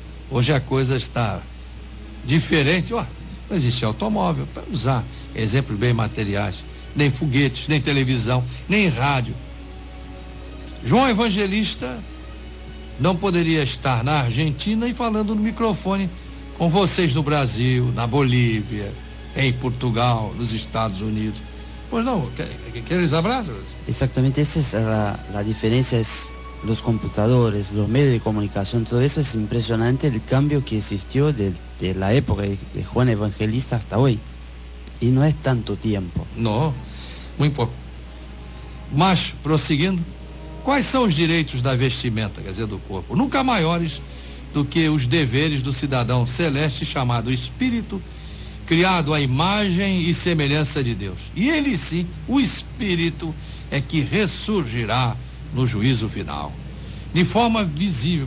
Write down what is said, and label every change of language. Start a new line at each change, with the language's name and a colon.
Portuguese: Hoje a coisa está diferente. Não existe automóvel, para usar exemplos bem materiais, nem foguetes, nem televisão, nem rádio. João Evangelista não poderia estar na Argentina e falando no microfone com vocês no Brasil, na Bolívia, em Portugal, nos Estados Unidos.
Spanish: Pues no, ¿quieres hablar? Exactamente, esa es la diferencia, es los computadores, los medios de comunicación, todo eso es impresionante el cambio que existió de la época de Juan Evangelista hasta hoy. Y no es tanto tiempo.
Portuguese: No, muito pouco. Mas, prosseguindo, quais são os direitos da vestimenta, quer dizer, do corpo? Nunca maiores do que os deveres do cidadão celeste chamado Espírito, criado à imagem e semelhança de Deus. E ele sim, o Espírito, é que ressurgirá no juízo final, de forma visível.